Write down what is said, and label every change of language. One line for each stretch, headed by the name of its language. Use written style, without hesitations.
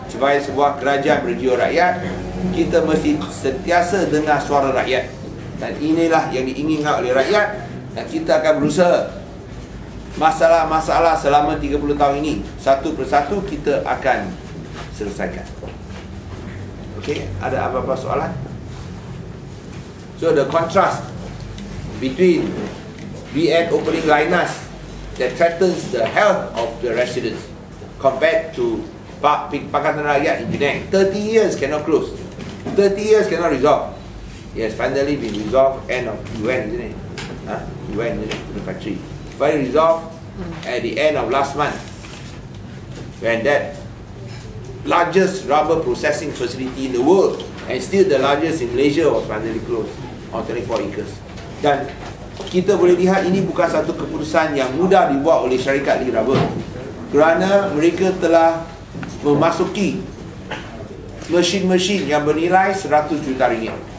Malay: Sebagai sebuah kerajaan berjiwa rakyat, kita mesti sentiasa dengar suara rakyat. Dan inilah yang diinginkan oleh rakyat. Dan kita akan berusaha masalah-masalah selama 30 tahun ini satu persatu kita akan selesaikan. Okey, ada apa-apa soalan?
English: So the contrast between BN opening Lynas that threatens the health of the residents compared to Pakatan Rakyat in Penang, 30 years cannot close, 30 years cannot resolve. Yes, finally been resolved end of UN, isn't it? UN, isn't it? The factory finally resolved at the end of last month, when that largest rubber processing facility in the world and still the largest in Malaysia was finally closed on 24 acres.
Malay: Dan kita boleh lihat ini bukan satu keputusan yang mudah dibuat oleh syarikat Lee Rubber, kerana mereka telah memasuki mesin-mesin yang bernilai 100 juta ringgit.